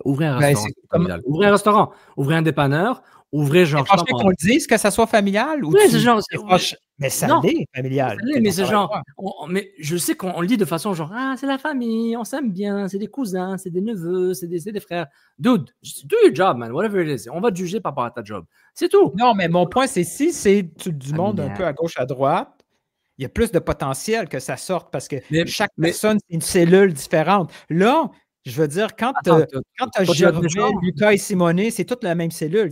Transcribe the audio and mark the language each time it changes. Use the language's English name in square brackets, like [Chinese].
[French] Ouvrez un restaurant. Ouvrez un restaurant. Ouvrez un dépanneur. Ouvrez genre. Je pense qu'on le dise que ça soit familial ou c'est genre. Mais ça l'est familial. Mais c'est genre. Mais je sais qu'on le dit de façon genre c'est la famille, on s'aime bien, c'est des cousins, c'est des neveux, c'est des frères. [English] Dude, do your job, man, whatever it is. [French] On va te juger par rapport à ta job. C'est tout. Non, mais mon point, c'est si c'est du monde un peu à gauche, à droite, il y a plus de potentiel que ça sorte parce que chaque personne, c'est une cellule différente. Là, je veux dire, quand tu as Gervais, Lucas et Simonet, c'est toute la même cellule.